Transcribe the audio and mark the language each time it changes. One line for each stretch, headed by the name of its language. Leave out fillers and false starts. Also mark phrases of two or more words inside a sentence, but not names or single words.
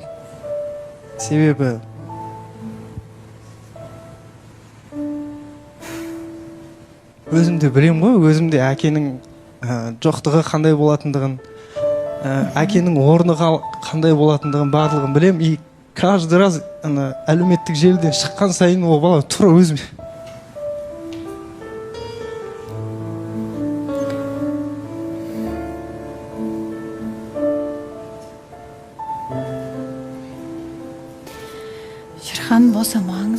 Kazakh: Себебі өзімде білем ғой, өзімде әкенің жоқтығы қандай болатындығын, әкенің орны қандай болатындығын барлығын білем.
Russian: И каждый раз
Kazakh: әлеуметтік желіден шыққан сайын ол бала тура өзіме. Шерхан, босамаңыз.